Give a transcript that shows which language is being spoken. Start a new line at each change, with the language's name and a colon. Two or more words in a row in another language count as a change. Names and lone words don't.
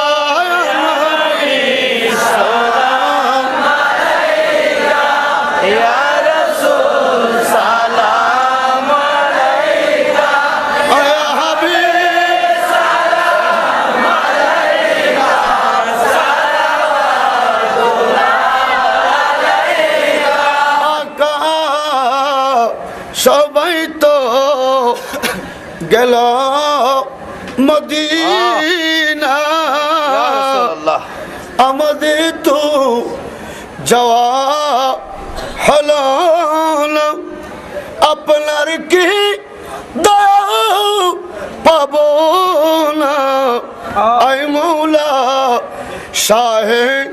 Arabic: سلام علیکہ یا رسول سلام علیکہ یا حبیب سلام علیکہ صلوات اللہ علیکہ آقا
Bangla: সবাই তো গেল মদিনা আমাদের তো যাওয়া হলো না আপনার কি দয়া পাবো না আয় মৌলা শাহে